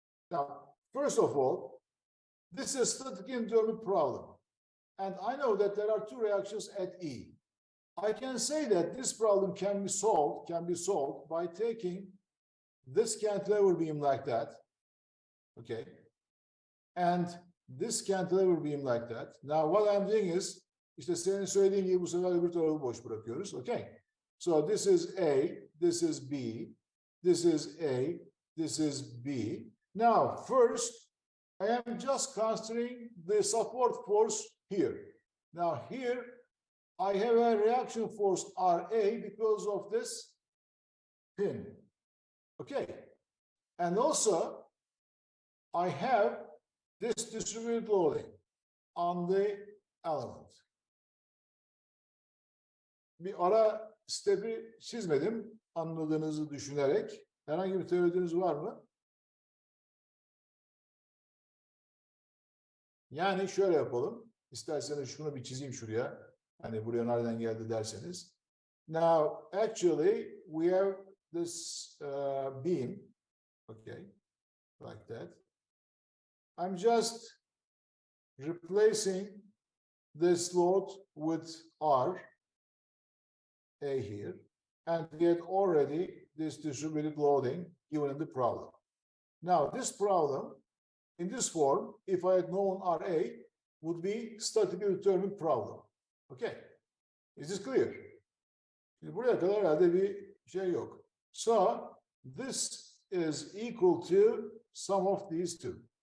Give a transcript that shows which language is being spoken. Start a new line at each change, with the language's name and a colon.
English: Now, first of all, this is static indeterminate problem. And I know that there are two reactions at E. I can say that this problem can be solved by taking this cantilever beam like that. Okay. And this cantilever beam like that. Now what I'm doing is,
Turkish: işte senin söylediğin gibi bu sefer öbür tarafı boş bırakıyoruz.
English: Okay. So this is A, this is B, this is A, this is B. Now first, I am just considering the support force here. Now here, I have a reaction force RA because of this pin. Okay. And also, I have this distributed loading on the element.
Turkish: Bir ara stepi çizmedim anladığınızı düşünerek. Herhangi bir teoriniz var mı? Yani şöyle yapalım. İsterseniz şunu bir çizeyim şuraya. Hani buraya nereden geldi derseniz.
English: Now, actually, we have this beam. Okay, like that. I'm just replacing this load with R, A here, and we had already this distributed loading given in the problem. Now, this problem, in this form, if I had known RA, would be statically determined problem. Okay, is this clear?
Turkish: Şimdi buraya kadar herhalde bir şey yok.
English: So, this is equal to sum of these two.